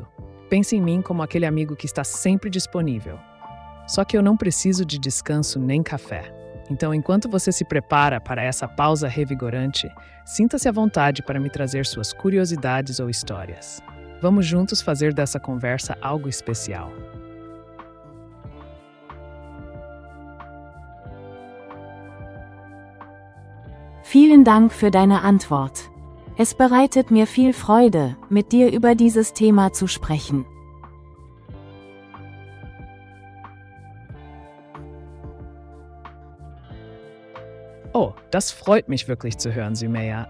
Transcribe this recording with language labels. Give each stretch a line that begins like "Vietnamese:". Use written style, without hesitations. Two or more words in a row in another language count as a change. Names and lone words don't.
Portuguese: Pense em mim como aquele amigo que está sempre disponível. Só que eu não preciso de descanso nem café. Então, enquanto você se prepara para essa pausa revigorante, sinta-se à vontade para me trazer suas curiosidades ou histórias. Vamos juntos fazer dessa conversa algo especial.
German: Vielen Dank für deine Antwort. Es bereitet mir viel Freude, mit dir über dieses Thema zu sprechen. Oh, das freut mich wirklich zu hören, Sumaya.